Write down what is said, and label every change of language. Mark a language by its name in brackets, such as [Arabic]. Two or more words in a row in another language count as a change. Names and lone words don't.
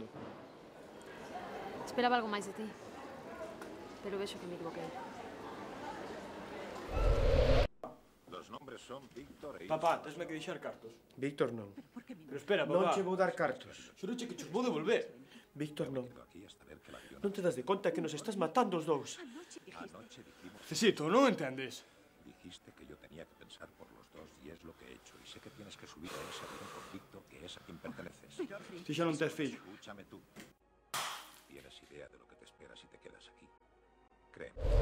[Galician] Esperaba algo máis de ti. Pero vexo que me equivoquei. [Spanish] Los nombres son Víctor e... [Galician] Papá, tesme que deixar cartos. Víctor, non. Pero espera, Non papá. che vou dar cartos. Xuroche que chos vou devolver. Víctor, non. [Spanish] Aquí hasta ver que la avión... [Galician] Non te das de conta que nos estás matando os dous. [Spanish] Anoche dijimos... [Galician] Necesito, non entendes? [Spanish] Dijiste que yo tenía que pensar por los dos y es lo que he hecho. Y sé que tienes que subir a ese avión con Víctor, que es a quien perteneces. [Galician] Ti xa non tes fillo. [Spanish] Escúchame tú. ¿Tienes idea de lo que te espera si te quedas aquí? Créeme.